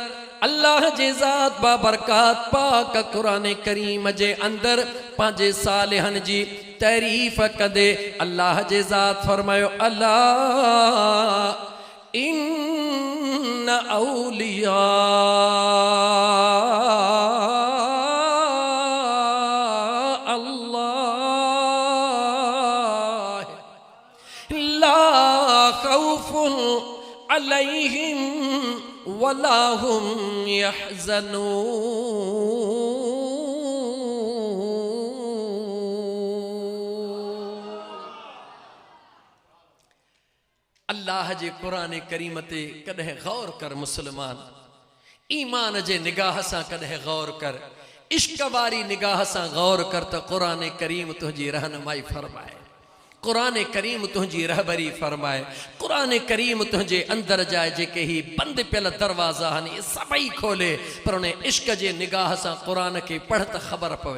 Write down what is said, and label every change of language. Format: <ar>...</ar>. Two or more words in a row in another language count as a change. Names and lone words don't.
<sd>अल्लाह जे ज़ात बाबरकात पाक क़ुरान करीम जे अंदरि पंहिंजे सालिहनि जी तारीफ़ कंदे अल्लाह जे ज़ात फरमायो अला</sd> <ar>إن أولياء الله لا خوف عليهم ولا هم يحزنون.</ar> <sd>अल्लाह जे क़ुरान करीम ते कॾहिं गौर कर मुसलमान, ईमान जे निगाह सां कॾहिं गौर कर, इश्क वारी निगाह सां गौर कर त क़ुरान करीम तुंहिंजी रहनुमाई फरमाए, क़ुरान करीम तुंहिंजी रहबरी फरमाए, क़ुरान करीम तुंहिंजे अंदर जा जेके ही बंदि पियल दरवाज़ा आहिनि इहे सभई खोले, पर उन इश्क जे निगाह सां क़ुरान खे पढ़ त ख़बर पवे।</sd>